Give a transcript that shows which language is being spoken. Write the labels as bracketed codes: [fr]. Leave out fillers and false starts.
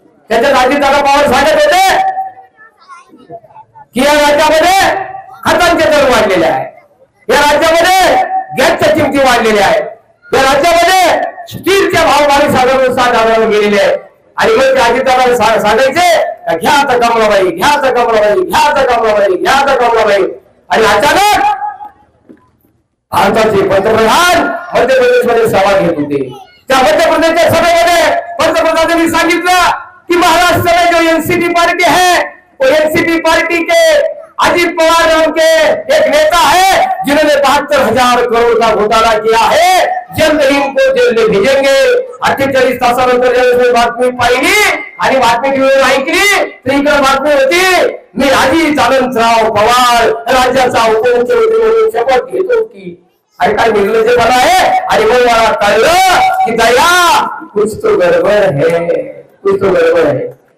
[mr] त्याच्यात अजितदादा पवार सांगत होते की या राज्यामध्ये खतांचे दर वाढलेले आहे, या राज्यामध्ये गॅसच्या किमती वाढलेल्या आहेत, या राज्यामध्ये स्टीलचे भाव 22,000 गेलेले आहेत आणि मग ते अजितदादा सांगायचे घ्या आता कमलाबाई, घ्या आता कमलाबाई, घ्या आता कमलाबाई, घ्या आता कमलाबाई। आणि अचानक भारताचे पंतप्रधान मध्य प्रदेशमध्ये सभा घेत होते। त्या मध्य प्रदेशच्या सभेमध्ये पंतप्रधानांनी सांगितलं कि [hi] महाराष्ट्र में जो एनसीपी पार्टी है वो एनसीपी पार्टी के अजित पवार नाम के एक नेता है जिन्होंने 72,000 करोड़ का घोटाला किया है, जल्द ही इनको जेल में भेजेंगे। [mr] 48 तासानंतर ज्यावेळेस बातमी पाहिली आणि बातमी टीव्हीवर ऐकली तर इकडे बातमी होती मी अजित आनंदराव पवार राज्याचा उपमुख्यमंत्री म्हणून शपथ घेतो की। आणि काय निर्लज्जपणा आहे। आणि मग मला कळलं की दया [hi] कुछ तो गडबड है, [mr] कुछ तो गडबड है।